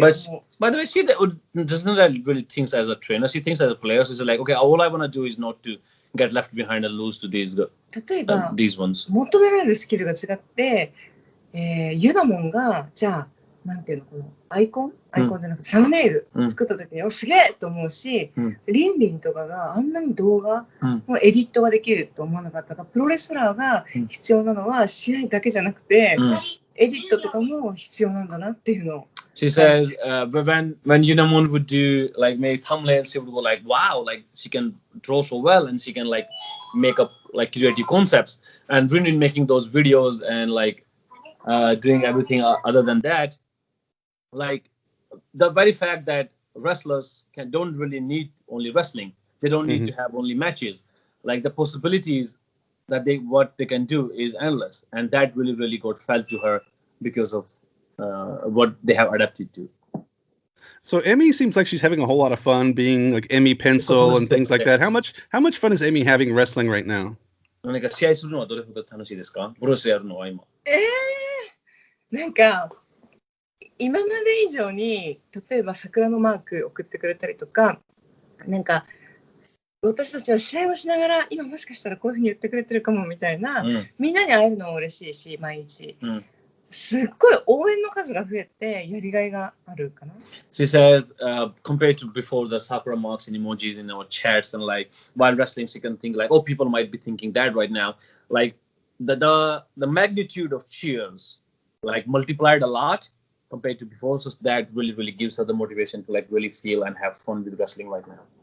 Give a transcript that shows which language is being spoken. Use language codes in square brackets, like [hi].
[en] But by the way, she doesn't really thinks as a trainer. She thinks as a player. She's like, okay, all I want to do is not to get left behind and lose to these [ja] 例えば、 [en] these ones. [ja] 求められるスキルが違って、ユナモンが、じゃあ、なんていうの、このアイコンじゃなくてサムネイル作った時に、すげえと思うし、リンリンとかがあんなに動画、もうエディットができると思わなかったから、プロレスラーが必要なのは試合だけじゃなくて、エディットとかも必要なんだなっていうのを。 [en] She says when Yunamon would do like make thumbnails, she would go like, wow, like she can draw so well and she can like make up like creative concepts. And really making those videos and like doing everything other than that, like the very fact that wrestlers don't really need only wrestling. They don't need to have only matches. Like the possibilities that what they can do is endless, and that really got felt to her because of what they have adapted to. So Emi seems like she's having a whole lot of fun being like Emi Pencil and things like that. How much fun is Emi having wrestling right now? [ja] 何か試合するのはどれほど楽しいですか？プロレスやるのは今。なんか今まで以上に例えば桜のマーク送ってくれたりとか、なんか私たちは試合をしながら今もしかしたらこういうふうに言ってくれてるかもみたいな、みんなに会えるのも嬉しいし毎日。すっごい応援の数が増えてやりがいがあるかな。 [en] She says, compared to before the Sakura marks and emojis in our chats and like while wrestling, she can think like, oh, people might be thinking that right now. Like the magnitude of cheers like multiplied a lot compared to before. So that really gives her the motivation to like really feel and have fun with wrestling right now.